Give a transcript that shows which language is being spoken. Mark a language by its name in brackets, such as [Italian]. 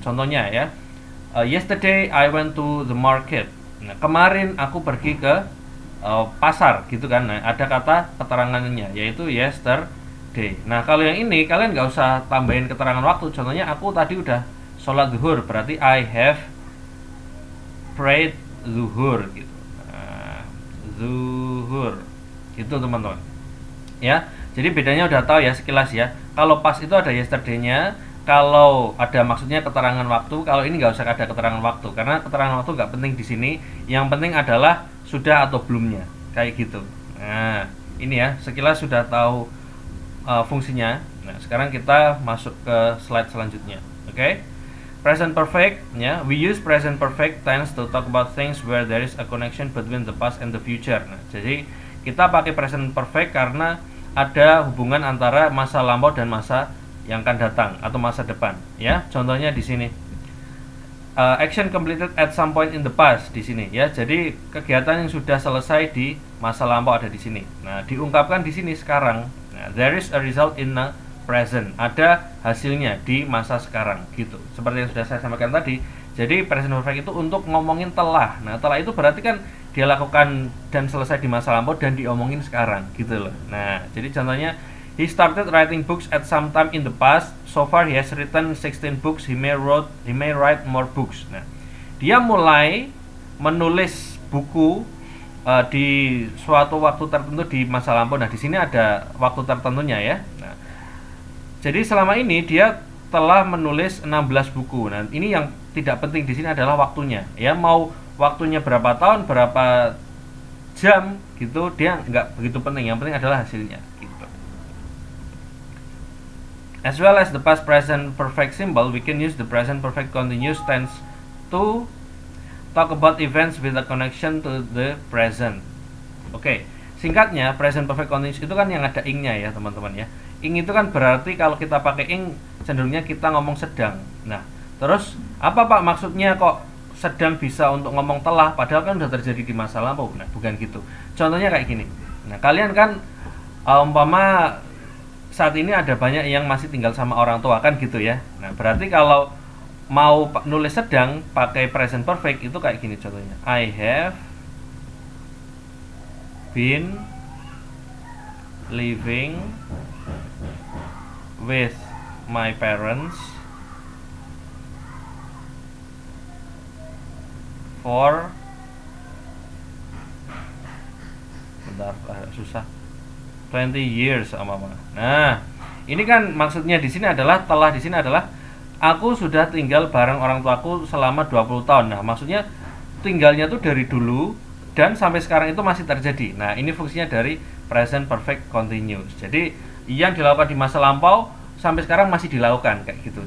[Indonesian] Contohnya ya, [English] yesterday I went to the market. [Indonesian] Nah, kemarin aku pergi ke pasar gitu kan. Nah, ada kata keterangannya yaitu yesterday. Nah, kalau yang ini kalian nggak usah tambahin keterangan waktu. Contohnya aku tadi udah sholat zuhur, berarti [English] I have prayed [Indonesian] zuhur gitu. Nah, zuhur gitu, teman-teman. Ya, jadi bedanya udah tahu ya sekilas ya. Kalau pas itu ada yesterday-nya, kalau ada maksudnya keterangan waktu. Kalau ini nggak usah ada keterangan waktu, karena keterangan waktu nggak penting di sini. Yang penting adalah sudah atau belumnya, kayak gitu. Nah, ini ya sekilas sudah tahu fungsinya. Nah, sekarang kita masuk ke slide selanjutnya. Oke. [English] Present perfect ya, we use present perfect tense to talk about things where there is a connection between the past and the future. [Indonesian] Nah, jadi kita pakai present perfect karena ada hubungan antara masa lampau dan masa yang akan datang atau masa depan ya. Contohnya di sini, [English] action completed at some point in the past [Indonesian] di sini ya. Jadi kegiatan yang sudah selesai di masa lampau ada di sini. Nah, diungkapkan di sini sekarang. [English] Nah, there is a result in the present. [Indonesian] Ada hasilnya di masa sekarang gitu. Seperti yang sudah saya sampaikan tadi. Jadi present perfect itu untuk ngomongin telah. Nah, telah itu berarti kan dia lakukan dan selesai di masa lampau dan diomongin sekarang gitu loh. Nah, jadi contohnya, [English] he started writing books at some time in the past. So far he has written 16 books. He may write more books. [Indonesian] Nah, dia mulai menulis buku di suatu waktu tertentu di masa lampau. Nah, di sini ada waktu tertentunya ya. Nah, jadi selama ini dia telah menulis 16 buku. Nah, ini yang tidak penting di sini adalah waktunya. Ya, mau waktunya berapa tahun, berapa jam gitu, dia nggak begitu penting. Yang penting adalah hasilnya. [English] As well as the past present perfect symbol, we can use the present perfect continuous tense to talk about events with a connection to the present. [Indonesian] Oke, singkatnya present perfect continuous itu kan yang ada ing-nya ya, teman-teman ya. Ing itu kan berarti kalau kita pakai ing cenderungnya kita ngomong sedang. Nah, terus apa Pak maksudnya kok sedang bisa untuk ngomong telah padahal kan sudah terjadi di masa lampau? Nah, bukan gitu. Contohnya kayak gini. Nah, kalian kan umpama saat ini ada banyak yang masih tinggal sama orang tua kan gitu ya. Nah, berarti kalau mau nulis sedang pakai present perfect itu kayak gini contohnya. [English] I have been living with my parents for [Indonesian] susah [English] 20 years [Indonesian] sama mama. Nah, ini kan maksudnya di sini adalah telah di sini adalah aku sudah tinggal bareng orang tuaku selama 20 tahun. Nah, maksudnya tinggalnya tuh dari dulu dan sampai sekarang itu masih terjadi. Nah, ini fungsinya dari present perfect continuous. Jadi, yang dilakukan di masa lampau sampai sekarang masih dilakukan kayak gitu.